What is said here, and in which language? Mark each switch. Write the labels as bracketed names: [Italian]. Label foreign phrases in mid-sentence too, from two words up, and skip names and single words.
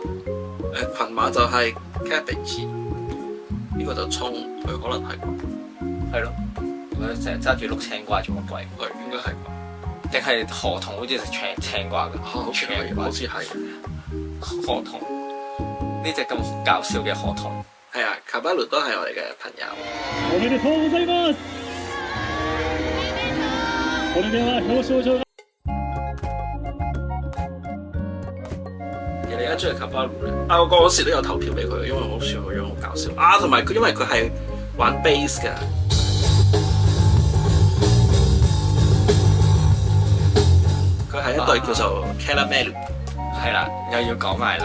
[Cantonese] 群馬就係 cabbage， 呢個就葱，佢可能係係咯。佢成日揸住綠青瓜做乜鬼？應該係。定係河童好似食青瓜㗎？好似係河童呢隻咁搞笑嘅河童。係啊，卡巴魯都係我哋嘅朋友。 [Japanese] おめでとうございます。それでは表彰状。 [Cantonese] 你而家中意卡巴魯咧？啊，我嗰時都有投票俾佢，因為我好似個樣好搞笑啊，同埋佢因為佢係玩 bass 㗎。佢係一隊叫做 Caramel，係啦，又要講埋啦，